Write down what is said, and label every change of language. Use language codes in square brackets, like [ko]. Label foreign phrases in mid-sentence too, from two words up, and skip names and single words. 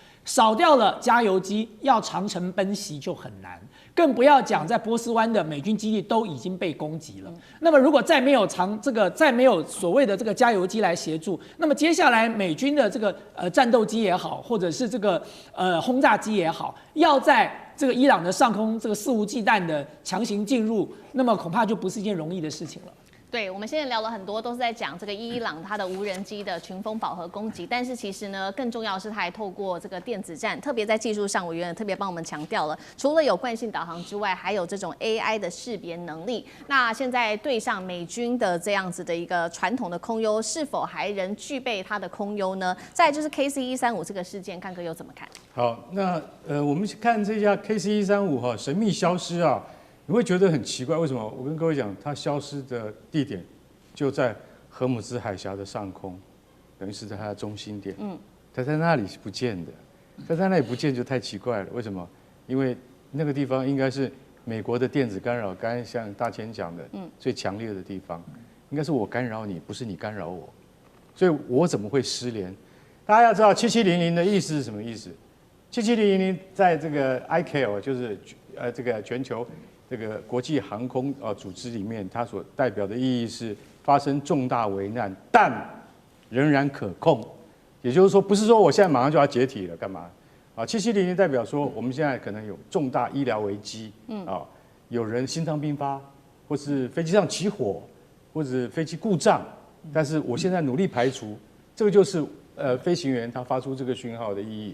[zh] 少掉了加油機，要長程奔襲就很難，更不要講在波斯灣的美軍基地都已經被攻擊了。那麼如果再沒有再沒有所謂的這個加油機來協助，那麼接下來美軍的這個戰鬥機也好，或者是這個轟炸機也好，要在這個伊朗的上空這個肆無忌憚的強行進入，那麼恐怕就不是一件容易的事情了。對，我們現在聊了很多，都是在講這個伊朗它的無人機的群蜂飽和攻擊，但是其實呢，更重要的是它還透過這個電子戰，特別在技術上，委員特別幫我們強調了，除了有慣性導航之外，還有這種 AI 的識別能力。那現在對上美軍的這樣子的一個傳統的空優，是否還仍具備它的空優呢？再來就是 KC-135這個事件，幹哥又怎麼看？好，那我們看這架 KC-135哈神秘消失啊。你會覺得很奇怪，為什麼？我跟各位講，它消失的地點就在荷姆茲海峽的上空，等於是在它的中心點。它在那裡是不見的，它在那裡不見就太奇怪了。為什麼？因為那個地方應該是美國的電子干擾，剛才像大千講的，最強烈的地方，應該是我干擾你，不是你干擾我，所以我怎麼會失聯？大家要知道7700的意思是什麼意思？7700在這個 ICAO 就是這個全球這個國際航空組織裡面，它所代表的意義是發生重大危難，但仍然可控。也就是說，不是說我現在馬上就要解體了，幹嘛？啊，7700代表說我們現在可能有重大醫療危機，有人心臟病發，或是飛機上起火，或者飛機故障，但是我現在努力排除，這個就是飛行員他發出這個訊號的意義。